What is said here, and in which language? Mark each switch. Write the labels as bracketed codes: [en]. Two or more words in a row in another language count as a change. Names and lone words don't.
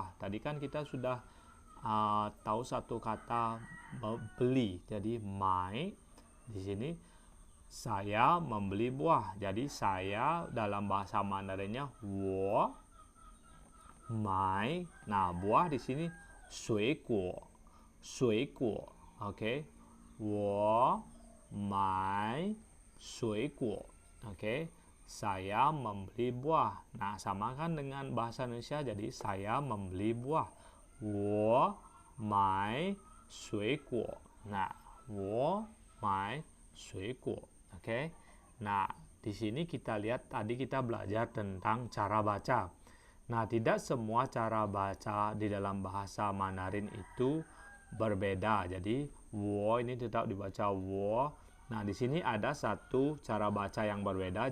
[id] Tadi kan kita sudah tahu satu kata beli. Jadi mai di sini Saya membeli buah. Jadi saya dalam bahasa Mandarinnya [zh] 我买. [id] Nah, buah di sini 水果. Oke. [zh] 我买水果. [id] Oke. Saya membeli buah. Nah, samakan dengan bahasa Indonesia, jadi saya membeli buah. [zh] 我买水果. Nah, 我买水果. [id] Oke. Nah, di sini kita lihat tadi kita belajar tentang cara baca. Nah, tidak semua cara baca di dalam bahasa Mandarin itu berbeda. Jadi, wo ini tetap dibaca wo. Nah, di sini ada satu cara baca yang berbeda.